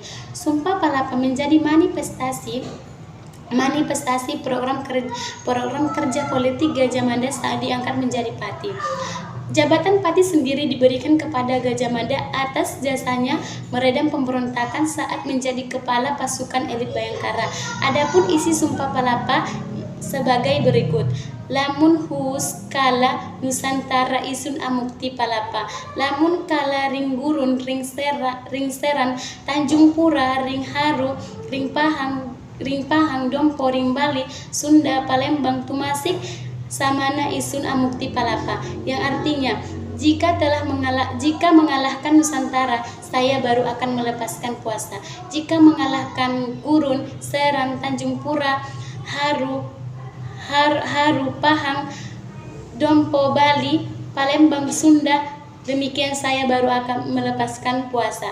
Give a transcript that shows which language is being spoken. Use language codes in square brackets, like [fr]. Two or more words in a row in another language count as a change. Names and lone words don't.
[id] Sumpah Palapa menjadi manifestasi program kerja politik Gajah Mada saat diangkat menjadi Pati. Jabatan Pati sendiri diberikan kepada Gajah Mada atas jasanya meredam pemberontakan saat menjadi kepala pasukan elit Bayangkara. Adapun isi Sumpah Palapa sebagai berikut. [kaw] Lamun hus kala Nusantara isun amukti palapa, lamun kala ring gurun ring seran Tanjung Pura ring haru ring pahang dompo ring Bali Sunda Palembang Tumasik samana isun amukti palapa, [id] yang artinya jika mengalahkan Nusantara, saya baru akan melepaskan puasa. Jika mengalahkan Gurun, Seran, Tanjung Pura, Haru, Pahang, Dompo, Bali, Palembang, Sunda, demikian saya baru akan melepaskan puasa.